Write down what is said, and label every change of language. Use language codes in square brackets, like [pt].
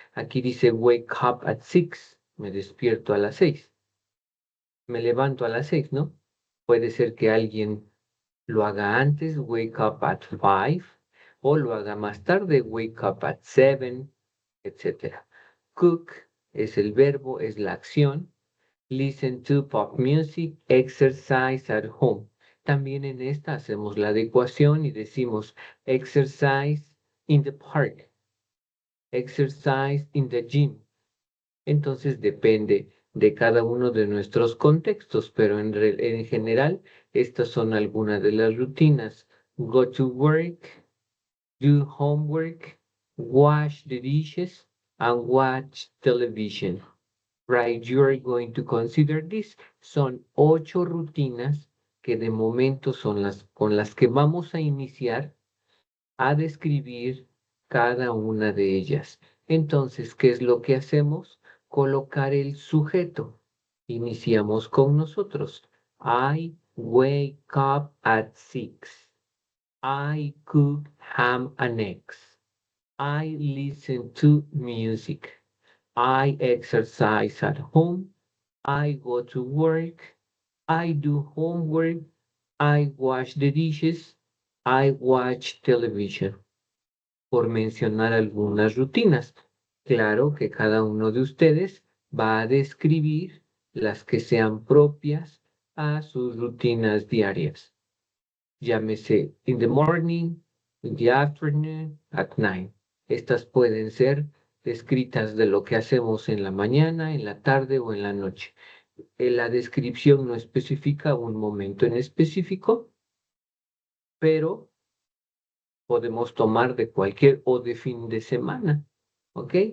[es] Aquí dice [en] wake up at 6. [es] Me despierto a las 6. Me levanto a las 6, ¿no? Puede ser que alguien lo haga antes, [en] wake up at 5, [es] o lo haga más tarde, [en] wake up at 7, [es] etc. Cook es el verbo, es la acción. [en] Listen to pop music, exercise at home. [es] También en esta hacemos la adecuación y decimos [en] exercise in the park, exercise in the gym. [es] Entonces depende de cada uno de nuestros contextos, pero en general estas son algunas de las rutinas. [en] Go to work, do homework, wash the dishes, and watch television. Right, you are going to consider this. [es] Son 8 rutinas que de momento son las con las que vamos a iniciar a describir cada una de ellas. Entonces, ¿qué es lo que hacemos? Colocar el sujeto. Iniciamos con nosotros. [en] I wake up at 6. I cook ham and eggs. I listen to music. I exercise at home. I go to work. I do homework. I wash the dishes. I watch television. [es] Por mencionar algunas rutinas. Claro que cada uno de ustedes va a describir las que sean propias a sus rutinas diarias. Llámese [en] in the morning, in the afternoon, at night. [es] Estas pueden ser descritas de lo que hacemos en la mañana, en la tarde o en la noche. La descripción no especifica un momento en específico, pero podemos tomar de cualquier o de fin de semana, ¿ok?